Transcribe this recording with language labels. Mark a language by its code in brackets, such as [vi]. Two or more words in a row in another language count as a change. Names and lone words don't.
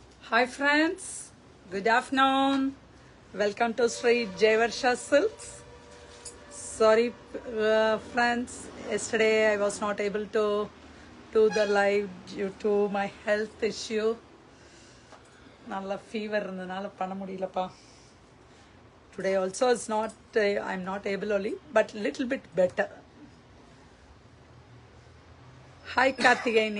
[en] Hi friends, good afternoon. Welcome to Sri Jayvarsha Silks. Sorry friends, yesterday I was not able to do the live due to my health issue. [ta] நல்ல fever இருந்ததால பண்ண முடியலப்பா. [en] Today also is not I'm not able only but little bit better. Hi Karthigayani.